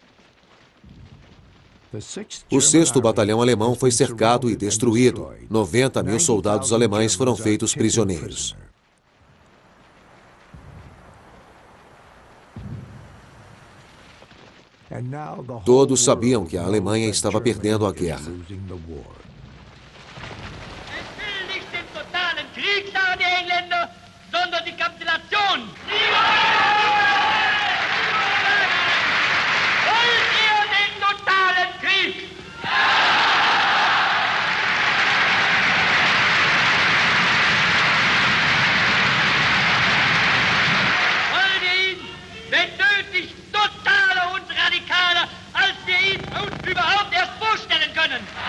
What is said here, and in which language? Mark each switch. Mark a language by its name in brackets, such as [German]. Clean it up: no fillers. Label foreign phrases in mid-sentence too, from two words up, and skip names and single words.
[Portuguese] O 6º Batalhão Alemão foi cercado e destruído. 90.000 soldados alemães foram feitos prisioneiros. Todos sabiam que a Alemanha estava perdendo a guerra. [German] Sondern die Kapitulation. Wollt ihr den totalen Krieg? Wollt ihr ihn, wenn nötig, totaler und radikaler, als wir ihn uns überhaupt erst vorstellen können?